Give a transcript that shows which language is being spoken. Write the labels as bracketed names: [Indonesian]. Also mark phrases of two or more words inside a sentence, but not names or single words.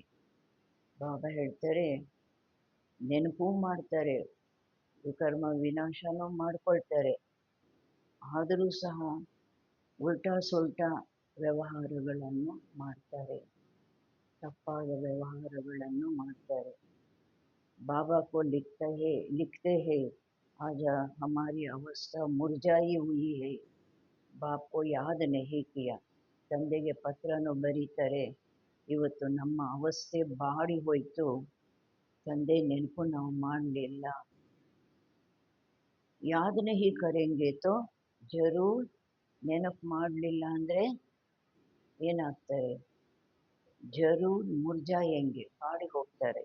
[Kannada] ಬಾಬಾ ಹೇಳ್ತಾರೆ, ನೆನಪು ಮಾಡ್ತಾರೆ, ವಿಕರ್ಮ ವಿನಾಶನೂ ಮಾಡ್ಕೊಳ್ತಾರೆ, ಆದರೂ ಸಹ ಉಲ್ಟಾ ಸುಲ್ಟಾ ವ್ಯವಹಾರಗಳನ್ನು ಮಾಡ್ತಾರೆ, ತಪ್ಪಾದ ವ್ಯವಹಾರಗಳನ್ನು ಮಾಡ್ತಾರೆ. [Hindi] बाबा को लिखते हैं आज हमारी अवस्था मुरझाई हुई है, बाप को याद नहीं किया. [Kannada] ತಂದೆಗೆ ಪತ್ರನು ಬರೀತಾರೆ, ಇವತ್ತು ನಮ್ಮ ಅವಸ್ಥೆ ಬಾಡಿ ಹೋಯಿತು, ತಂದೆ ನೆನಪು ನಾವು ಮಾಡಲಿಲ್ಲ. [Hindi] याद नहीं करेंगे तो ज़रूर. [Kannada] ನೆನಪು ಮಾಡಲಿಲ್ಲ ಅಂದರೆ ಏನಾಗ್ತಾರೆ, [Hindi] ज़रूर मुरझाएंगे, [Kannada] ಬಾಡಿ ಹೋಗ್ತಾರೆ.